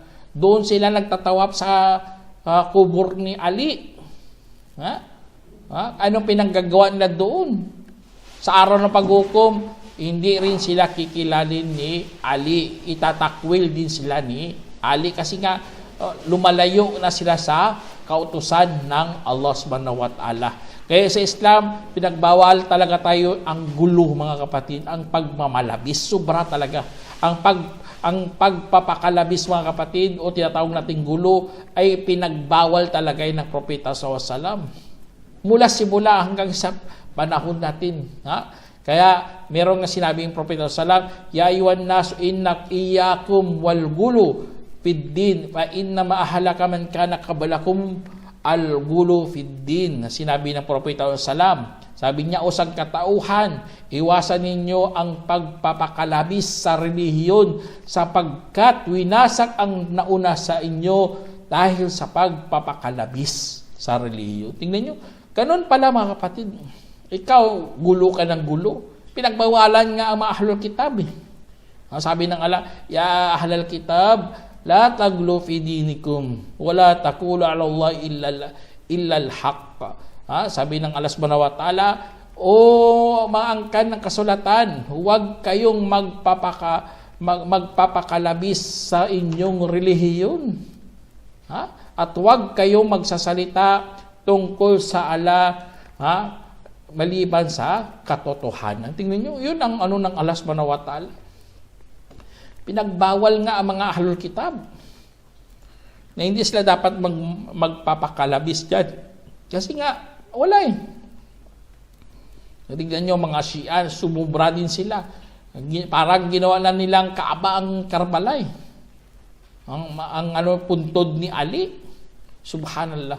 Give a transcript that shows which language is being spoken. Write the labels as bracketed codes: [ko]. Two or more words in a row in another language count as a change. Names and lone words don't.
[tl] Doon sila nagtatawap sa kubur ni Ali. Anong pinanggagawa nila doon? Sa araw ng paghukom, hindi rin sila kikilalin ni Ali. Itatakwil din sila ni Ali kasi nga lumalayo na sila sa kautusan ng Allah [ar] سبحانه وتعالى. [tl] Kaya sa Islam, pinagbawal talaga tayo ang gulo, mga kapatid, ang pagmamalabis. Sobra talaga. Ang pagpapakalabis, mga kapatid, o tinatawag nating gulo, ay pinagbawal talaga ng Propeta SAW. Mula simula hanggang sa panahon natin. Kaya meron nga sinabing Propeta SAW, [ar] يا أيها الناس إنك إياكم والغلو في الدين فإنما أهلك من كان قبلكم الغلو في الدين. [tl] Sinabi ng Propeta SAW, sabi niya, o sangkatauhan, iwasan ninyo ang pagpapakalabis sa relihiyon sapagkat winasak ang nauna sa inyo dahil sa pagpapakalabis sa relihiyon. Tingnan nyo, ganun pala, mga kapatid. Ikaw, gulo ka ng gulo. Pinagbawalan nga ang mga [ar] أهل الكتاب. [tl] Sabi ng Allah, [ar] يا أهل الكتاب لا تغلوا في دينكم ولا تقولوا على الله إلا الحق. [tl] Sabi ng Allah [ar] سبحانه وتعالى, [tl] o maangkan ng kasulatan, huwag kayong magpapakalabis sa inyong relihiyon. At huwag kayong magsasalita tungkol sa Allah, maliban sa katotohanan. Tingnan nyo, yun ang ng Allah [ar] سبحانه وتعالى. [tl] Pinagbawal nga ang mga [ar] أهل الكتاب [tl] na hindi sila dapat magpapakalabis dyan. Kasi nga, wala eh. Tignan nyo, mga Shia, sumubra din sila. Parang ginawa na nilang Kaaba ang Karbala eh. Ang puntod ni Ali. Subhanallah.